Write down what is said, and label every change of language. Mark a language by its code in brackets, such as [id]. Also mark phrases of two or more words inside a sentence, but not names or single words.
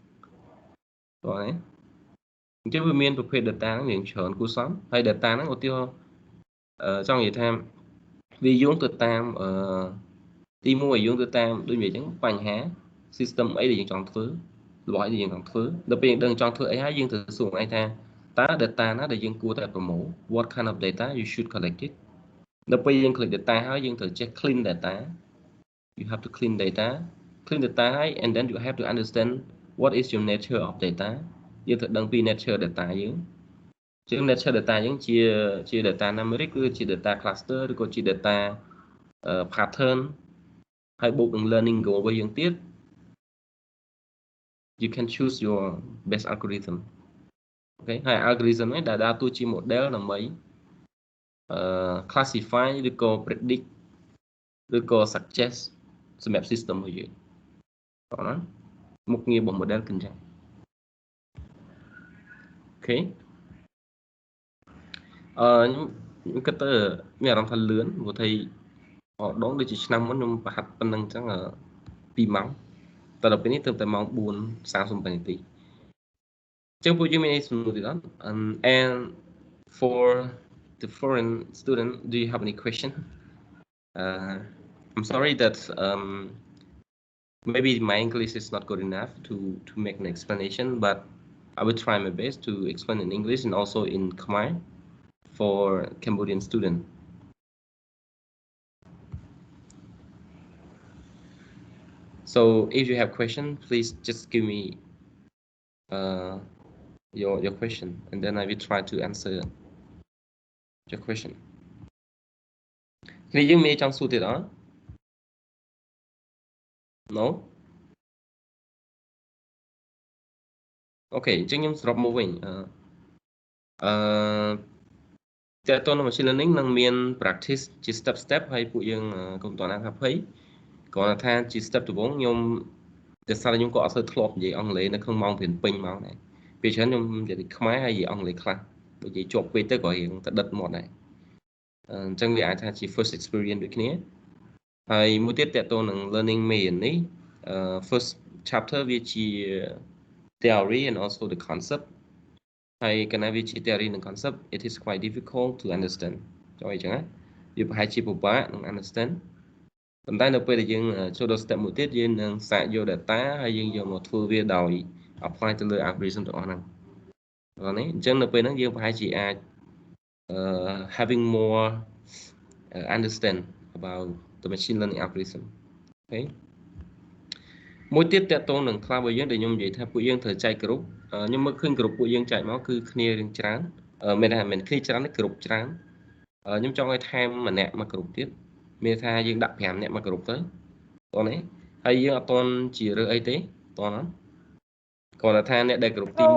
[km] អញ្ចឹងវាមានប្រភេទ data ហ្នឹងរៀងច្រើនគួរសមហើយ data ហ្នឹងឧទាហរណ៍ចង់និយាយថាវាយោងទៅតាមទី1យោងទៅតាមដូចនិយាយអញ្ចឹងបញ្ហា system អីដែលយើងចង់ធ្វើរបស់យើងចង់ធ្វើដល់ ពេលយើងដឹងចង់ធ្វើអីហើយយើងត្រូវសួរឯងថាតើ data ណាដែលយើងគួរតែប្រមូល [en] what kind of data you should collect [km] it ដល់ពេលយើង [en] collect data [km] ហើយយើងត្រូវចេះ [en] clean data you have to clean data [km] ហើយ [en] and then you have to understand what is your nature of data [km] យើងត្រូវដឹងពី [en] nature data [km] យើងជាង [en] nature data [km] យើងជា [en] data numeric [km] ឬជា [en] data cluster [km] ឬក៏ជា [en] data pattern [km] ហើយបូកនឹង [en] learning goal [km] របស់យើងទៀត [en] you can choose your best algorithm [km] អូខេហើយ algorithm នេះដែលដើរតួជា model ដើម្បី classify ឬក៏ predict ឬក៏ suggest សម្រាប់ system របស់យើងបងណាមុខងាររបស់ model គឺអញ្ចឹង អូខេខ្ញុំគិតទៅមានអារម្មណ៍ថាលឿនព្រោះថាដងដូចជាឆ្នាំមុនខ្ញុំប្រហាត់ប៉ុណ្្នឹងអញ្ចឹង2ម៉ោងតែដល់ពេលនេះទៅតែម៉ោង 4:38 នាទីចឹងពួកយើងមានសំណួរទៀតអត់ [en] and for the foreign student do you have any question I'm sorry that maybe my English is not good enough to make an explanation but I will try my best to explain in English and also in Khmer for Cambodian student so if you have question please just give me your question and then I will try to answer your question [km] គ្នាយើងមានចង់សួរទៀតអត់ No អូខេអញ្ចឹងខ្ញុំសរុបមកវិញតើតើនៅ [en] machine learning [km] នឹងមាន practice ជា step ហើយពួកយើងកុំតណាថាភ័យគ្រាន់តែថាជា step ដំបូងខ្ញុំតែសារខ្ញុំក៏អត់សូវធ្លាប់និយាយអង់គ្លេសនៅ ក្នុងម៉ោងពេញម៉ោងដែរពេលច្រើនខ្ញុំនិយាយខ្មែរហើយនិយាយអង់គ្លេសខ្លះបើនិយាយជាប់ពេកទៅក៏រៀងទៅដិតមាត់ដែរអញ្ចឹងវាអាចថាជា [en] first experience [km] ដូចគ្នាហើយមួយទៀតតើតើនឹង learning មេរៀននេះ [en] first chapter [km] វាជា [en] theory and also the concept [km] ហើយកាលណាវាជា theory និង concept [en] it is quite difficult to understand [km] ចុះអីចឹងណាវាប្រហែលជាពិបាកនឹង understand ប៉ុន្តែនៅពេលដែលយើងចូលដល់ step មួយទៀតយើងនឹងសាកយក data ហើយយើងយកមកធ្វើវាដោយ apply ទៅលើ algorithm ទាំងអស់ហ្នឹងហ្នឹងនេះអញ្ចឹងនៅពេលហ្នឹងយើងប្រហែល ជាអាច [en] having more understand about the machine learning algorithm [km] អូខេមួយទៀតតកតងនឹង class របស់យើងដែលខ្ញុំនិយាយថាពួកយើងត្រូវចែក group ខ្ញុំមើលឃើញ group ពួកយើងចែកមកគឺគ្នារៀងច្រើនមានថាមិនគ្នាច្រើនទេ group ច្រើនខ្ញុំចង់ឲ្យថែមម្នាក់មក group ទៀតមានថាយើងដាក់5នាក់មក group ទៅតោះនេះហើយយើងអត់តន់ជារើសអីទេតោះណាគាត់ថាអ្នកដែល group ទី1